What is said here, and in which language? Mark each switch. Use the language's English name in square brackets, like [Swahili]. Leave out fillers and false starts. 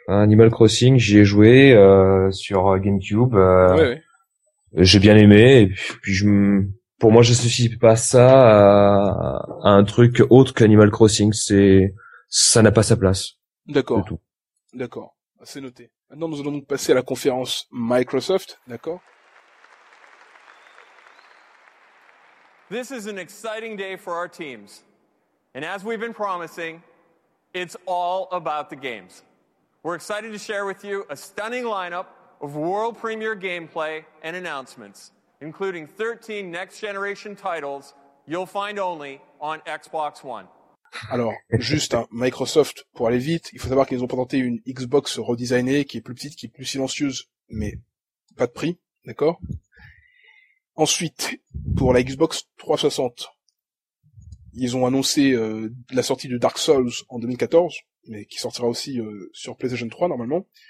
[French] Animal Crossing, j'y ai joué, sur GameCube, j'ai bien aimé, et puis pour moi, j'associe pas ça à un truc autre qu'Animal Crossing. Ça n'a pas sa place. D'accord. Du tout. D'accord. C'est noté. Maintenant, nous allons donc passer à la conférence Microsoft. D'accord. [English] This is an exciting day for our teams. And as we've been promising, it's all about the games. We're excited to share with you a stunning lineup of world premiere gameplay and announcements, including 13 next-generation titles you'll find only on Xbox One. [French] Alors, juste, hein, Microsoft, pour aller vite, il faut savoir qu'ils ont présenté une Xbox redesignée, qui est plus petite, qui est plus silencieuse, mais pas de prix, d'accord? Ensuite, pour la Xbox 360, ils ont annoncé la sortie de Dark Souls en 2014, mais qui sortira aussi sur PlayStation 3, normalement.